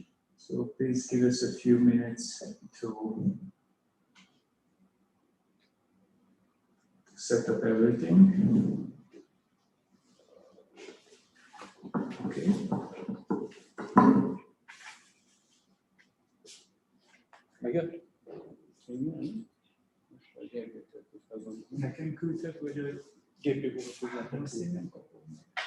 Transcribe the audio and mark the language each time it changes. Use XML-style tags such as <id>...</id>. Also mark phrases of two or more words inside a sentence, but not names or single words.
<en>So please give us a few minutes to set up everything. Okay.</en> <hu>Megjött? Nekem küldtek, vagy a GPU-ra foglaltam, azt én nem kapom.</hu>